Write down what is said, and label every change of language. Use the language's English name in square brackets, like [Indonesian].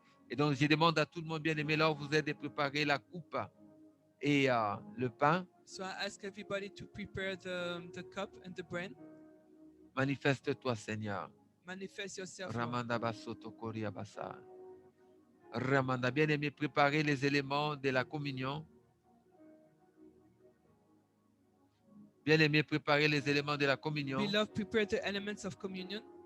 [French] Et donc, je demande à tout le monde bien aimé, là où vous êtes, de préparer la coupe et le pain. [English] So I ask everybody to prepare the cup and the bread. [French] Manifeste-toi, Seigneur. [English] Manifest yourself, Lord. Ramanda basoto koria basa. [French] Ramanda, bien aimé, préparer les éléments de la communion. Bien aimé, préparer les éléments de la communion. [English] Beloved, prepare the elements of communion.